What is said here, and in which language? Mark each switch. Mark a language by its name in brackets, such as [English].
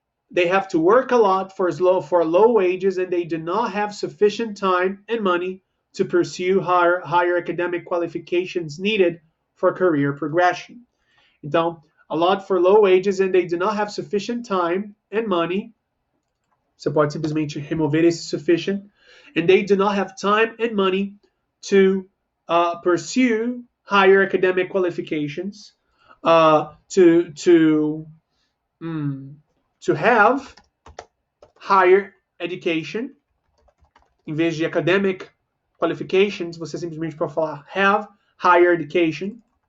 [English] They have to work a lot for low wages, and they do not have sufficient time and money to pursue higher academic qualifications needed for career progression. Então, a lot for low wages, and they do not have sufficient time and money. [Portuguese] Você pode simplesmente remover esse sufficient. [English] And they do not have time and money to pursue higher academic qualifications, to have higher education. [Portuguese] Em vez de academic qualifications, você simplesmente pode falar [English] have higher education.